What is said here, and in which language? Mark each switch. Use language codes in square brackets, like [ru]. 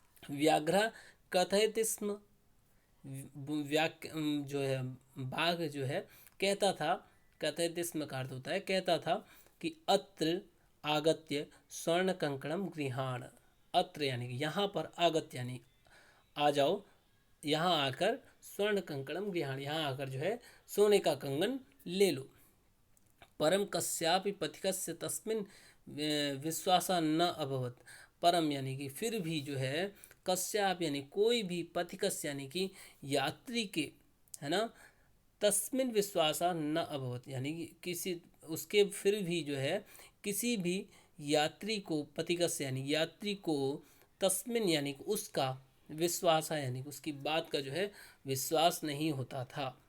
[sa] व्याघ्र कथयते स्म, [hi] जो है बाघ जो है कहता था, कथयते स्म का अर्थ होता है कहता था कि [sa] अत्र आगत्य स्वर्ण कंकणम गृहाण। [hi] अत्र यानी कि यहाँ पर, आगत्य यानी आ जाओ, यहाँ आकर, [sa] स्वर्ण कंकणम गृहाण [hi] यहाँ आकर जो है सोने का कंगन ले लो। [sa] परम कस्यापि पथिकस्य तस्मिन् विश्वासा न अभवत। [hi] परम यानी कि फिर भी जो है, कस्याप यानी कोई भी, पथिकस्य यानी कि यात्री के, है ना, [sa] तस्मिन विश्वासा न अभवत [hi] यानी कि किसी, उसके फिर भी जो है किसी भी यात्री को, पथिकस्य यानी यात्री को, तस्मिन यानी कि उसका, विश्वास यानी कि उसकी बात का जो है विश्वास नहीं होता था।